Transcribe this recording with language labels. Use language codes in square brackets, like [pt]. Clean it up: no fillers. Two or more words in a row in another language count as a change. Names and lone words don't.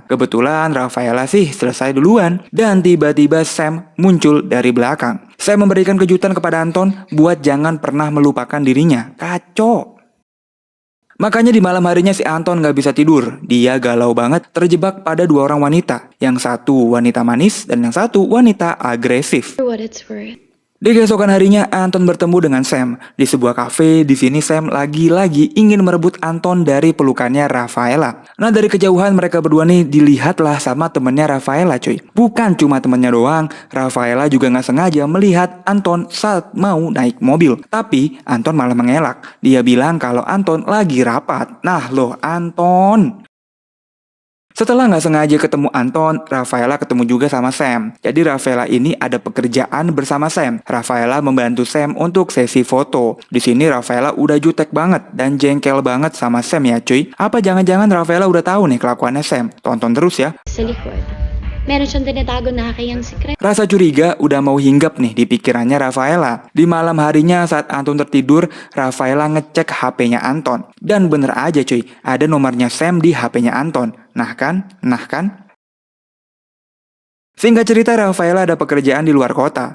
[id] Kebetulan Rafaela sih selesai duluan dan tiba-tiba Sam muncul dari belakang. Sam memberikan kejutan kepada Anton buat jangan pernah melupakan dirinya. Kacau. Makanya di malam harinya si Anton gak bisa tidur. Dia galau banget terjebak pada dua orang wanita. Yang satu wanita manis dan yang satu wanita agresif. [en] For what it's worth. [id] Di keesokan harinya Anton bertemu dengan Sam di sebuah kafe. Di sini Sam lagi-lagi ingin merebut Anton dari pelukannya Rafaela. Nah dari kejauhan mereka berdua nih dilihatlah sama temennya Rafaela cuy. Bukan cuma temennya doang, Rafaela juga gak sengaja melihat Anton saat mau naik mobil. Tapi Anton malah mengelak. Dia bilang kalau Anton lagi rapat. Nah loh Anton. Setelah nggak sengaja ketemu Anton, Rafaela ketemu juga sama Sam. Jadi Rafaela ini ada pekerjaan bersama Sam. Rafaela membantu Sam untuk sesi foto. Di sini Rafaela udah jutek banget dan jengkel banget sama Sam ya cuy. Apa jangan-jangan Rafaela udah tahu nih kelakuannya Sam? Tonton terus ya. [tl] Sa likod. Meron siyang tinatago na kakayang secret. [id] Rasa curiga udah mau hinggap nih di pikirannya Rafaela. Di malam harinya saat Anton tertidur, Rafaela ngecek HP-nya Anton. Dan bener aja cuy, ada nomornya Sam di HP-nya Anton. Nah kan? Singkat cerita, Rafaela ada pekerjaan di luar kota.